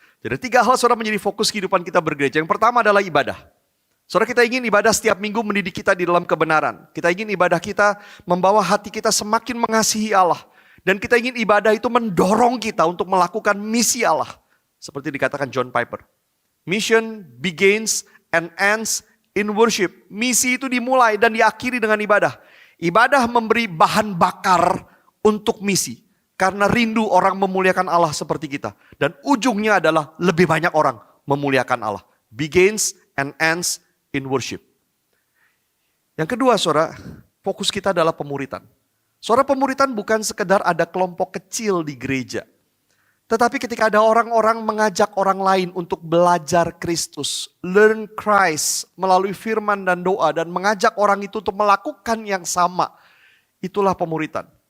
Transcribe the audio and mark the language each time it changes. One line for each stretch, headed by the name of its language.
Indonesian: Jadi 3 hal saudara menjadi fokus kehidupan kita bergereja. Yang pertama adalah ibadah. Saudara, kita ingin ibadah setiap minggu mendidik kita di dalam kebenaran. Kita ingin ibadah kita membawa hati kita semakin mengasihi Allah. Dan kita ingin ibadah itu mendorong kita untuk melakukan misi Allah. Seperti dikatakan John Piper.
English: Mission begins and ends in worship.
Indonesian: Misi itu dimulai dan diakhiri dengan ibadah. Ibadah memberi bahan bakar untuk misi. Karena rindu orang memuliakan Allah seperti kita. Dan ujungnya adalah lebih banyak orang memuliakan Allah.
English: Begins and ends in worship.
Indonesian: Yang kedua saudara, fokus kita adalah pemuritan. Saudara, pemuritan bukan sekedar ada kelompok kecil di gereja. Tetapi ketika ada orang-orang mengajak orang lain untuk belajar Kristus,
English: learn Christ
Indonesian: melalui firman dan doa dan mengajak orang itu untuk melakukan yang sama, itulah pemuritan.